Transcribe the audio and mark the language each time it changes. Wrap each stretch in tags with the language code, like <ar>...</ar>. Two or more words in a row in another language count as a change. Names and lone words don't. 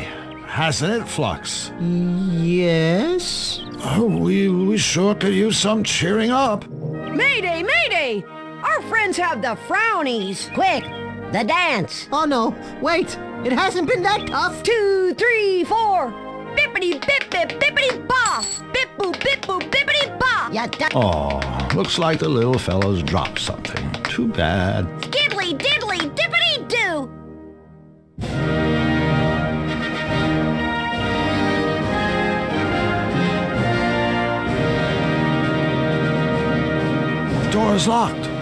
<en>Hasn't it, Flux? Yes. Oh, we sure could use some cheering up. Mayday, mayday! Our friends have the frownies. Quick, the dance. Oh no, wait. It hasn't been that tough. 2, 3, 4. Bippity bip bip bippity ba. Bip boop bip boop bippity ba. Ya Oh, looks like the little fellow's dropped something. Too bad. Skiddly diddly dippity doo. The door is locked.</en>